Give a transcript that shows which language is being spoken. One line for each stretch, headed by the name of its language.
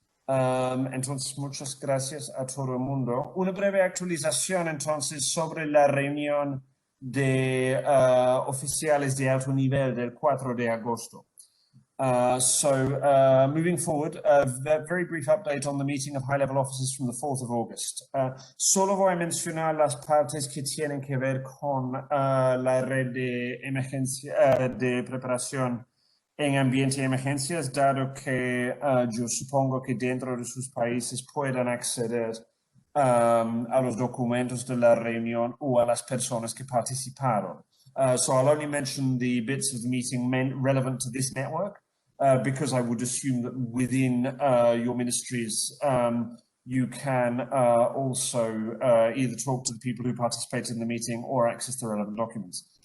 Spanish: Entonces, muchas gracias a todo el mundo. Una breve actualización entonces sobre la reunión de oficiales de alto nivel del 4 de agosto.
English: Moving forward, a very brief update on the meeting of high-level officers from the 4th of August.
Spanish: Solo voy a mencionar las partes que tienen que ver con la red de emergencia, de preparación en ambiente y emergencias, dado que yo supongo que dentro de sus países puedan acceder a los documentos de la reunión o a las personas que participaron.
English: So I'll only mention the bits of the meeting relevant to this network, because I would assume that within your ministries, you can also either talk to the people who participated in the meeting or access the relevant documents.